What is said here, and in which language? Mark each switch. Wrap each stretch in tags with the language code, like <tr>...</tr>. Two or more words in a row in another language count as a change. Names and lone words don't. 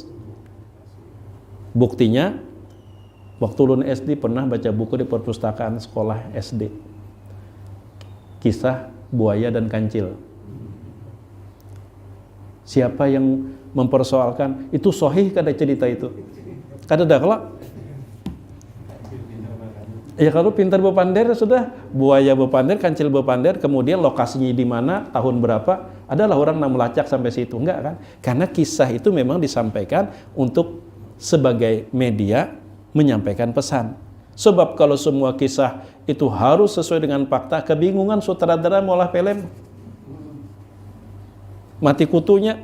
<id>Buktinya, waktu ulun SD pernah baca buku di perpustakaan sekolah SD. Kisah buaya dan kancil. Siapa yang mempersoalkan itu sahih kada cerita itu?</id> <bjn>Kada ada kalau ya kalau pintar bepander sudah, buaya bepander, kancil bepander, kemudian lokasinya di mana,</bjn> <id>tahun berapa, adalah orang yang melacak sampai situ, enggak kan? Karena kisah itu memang disampaikan untuk sebagai media menyampaikan pesan. Sebab kalau semua kisah itu harus sesuai dengan fakta, kebingungan sutradara mengolah film. Mati kutunya.</id>